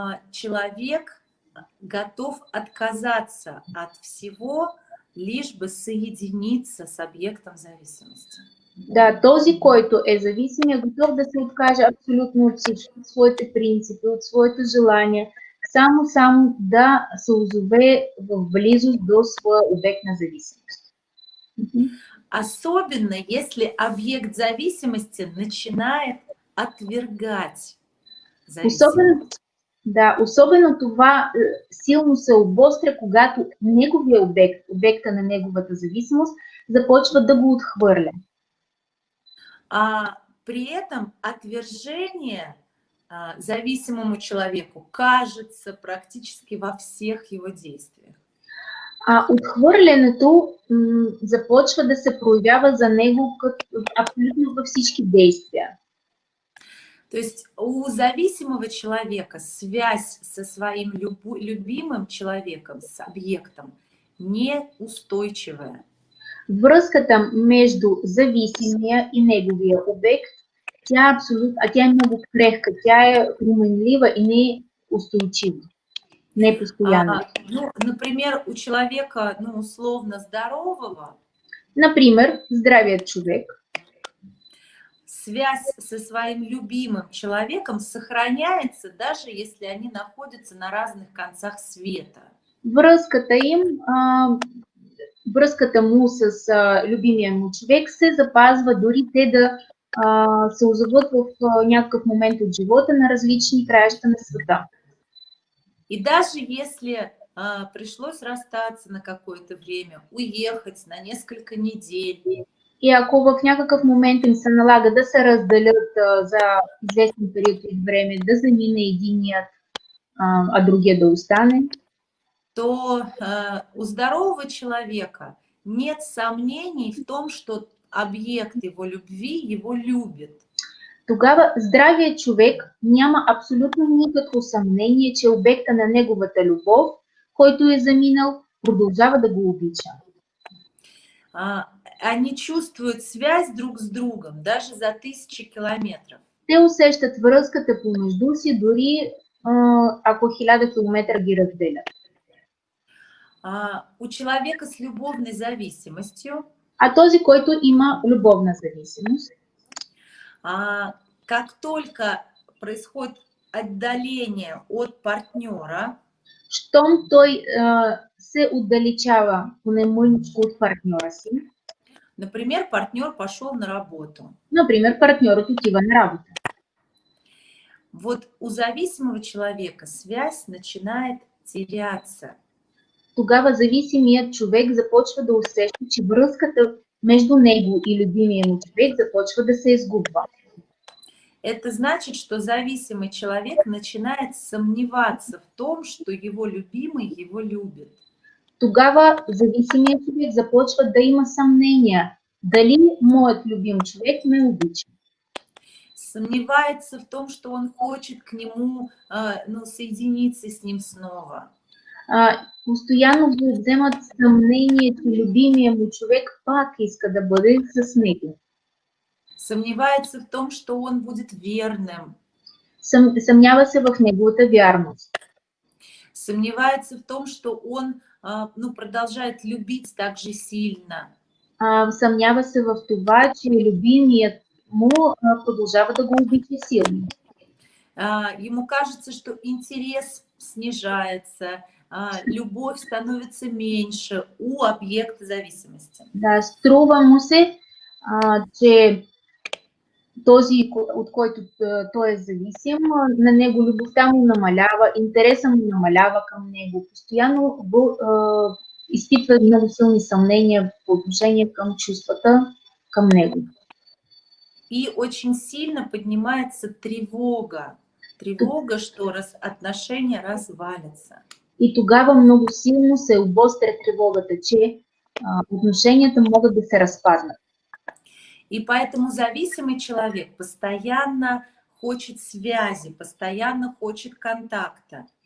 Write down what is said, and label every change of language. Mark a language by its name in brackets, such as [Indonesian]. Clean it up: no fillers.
[Russian] человек готов отказаться от всего, лишь бы соединиться с объектом зависимости. [Bulgarian] Да, този, който е зависим, е готов да се откаже абсолютно от всичко, от своите принципи, от своите желания, само да се озове в близост до своя обект на зависимост. [Russian] Особенно если объект зависимости начинает отвергать зависимость. [Bulgarian] Особено това силно се обостря, когато неговия обекта на неговата зависимост, започва да го отхвърля. [Russian] При этом отвержение зависимому человеку кажется практически во всех его действиях. [Bulgarian] Отхвърлянето започва да се проявява за него абсолютно във всички действия. [Russian] То есть у зависимого человека связь со своим любимым человеком, с объектом, неустойчивая. [Bulgarian] Връзката между зависимия и неговия обект, тя е много крехка, тя е променлива и не устойчива, не постоянна. [Russian] Например, у человека, условно здорового, [Bulgarian] например, здравият човек, [Russian] связь со своим любимым человеком сохраняется, даже если они находятся на разных концах света. [Bulgarian] Връзката му с любимия му човек се запазва, дори те да се озоват в някакъв момент от живота на различни краища на света. [Russian] И даже если пришлось расстаться на какое-то время, уехать на несколько недель. [Bulgarian] И ако в някакъв момент им се налага да се разделят за известен период от време, да замине единият, а другия да остане, [Russian] то у здорового человека нет сомнений в том, что объект его любви его любит. [Bulgarian] Тогава здравият човек няма абсолютно никакво съмнение, че обекта на неговата любов, който е заминал, продължава да го обича. [Russian] Они чувствуют связь друг с другом, даже за 1000 километров. [Bulgarian] Те усещат връзката помежду си, дори ако 1000 километра ги разделят. [Russian] У человека с любовной зависимостью, [Bulgarian] този, който има любовна зависимост, [Russian] как только происходит отдаление от партнера, [Bulgarian] щом той се отдалечава понемъничко от партньора си, [Russian] например, партнер пошел на работу. [Bulgarian] Например, партнерът отива на работа. [Russian] Вот у зависимого человека связь начинает теряться. [Bulgarian] Тогава зависимият човек започва да усеща, че връзката между него и любимия му човек започва да се изгубва. [Russian] Это значит, что зависимый человек начинает сомневаться в том, что его любимый его любит. [Bulgarian] Тогава зависимият човек започва да има съмнения, дали моят любим човек ме обича. [Russian] Сомневается в том, что он хочет к нему соединиться с ним снова. [Bulgarian] Постоянно го вземат съмнение, че любимия му човек пак иска да бъде с него. [Russian] Сомневается в том, что он будет верным. [Bulgarian] Съмнява се в неговата вярност. [Russian] Сомневается в том, что он продолжает любить так же сильно. [Bulgarian] Съмнява се в това, че любимият му продължава да го обича силно. [Russian] Ему кажется, что интерес снижается, любовь становится меньше у объекта зависимости. [Bulgarian] Да, струва му се, че този, от който той е зависим, на него любовта му намалява, интереса му намалява към него. Постоянно изпитва много силни съмнения по отношение към чувствата към него. [Russian] И очень сильно поднимается тревога. Тревога, что отношения развалятся. [Bulgarian] И тогава много силно се обостря тревогата, че отношенията могат да се разпаднат. [Russian] И поэтому зависимый человек постоянно хочет связи, постоянно хочет контакта.